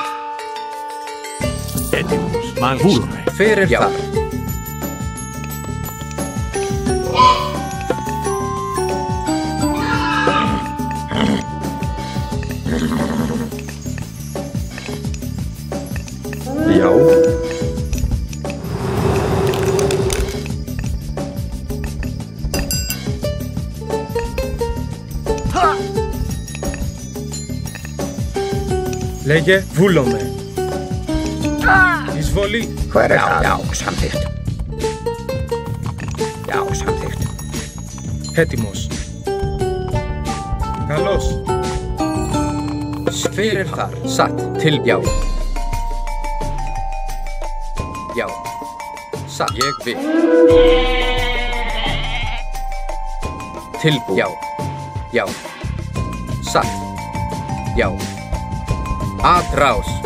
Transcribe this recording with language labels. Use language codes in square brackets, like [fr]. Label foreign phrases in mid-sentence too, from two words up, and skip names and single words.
[el] Έτοιμος. Μάλιστα. [is] Hver þar? Já. [el] Λέγε, βούλομαι. Εισβολή. [is] Hver þar? Já, samþykkt. Já, samþykkt. [el] Έτοιμος. Καλώς. [is] Hver þar? Satt. Til, já. Já. Satt. Ég vil. Tilbúið. Já. Já. Satt. Já. Atrás.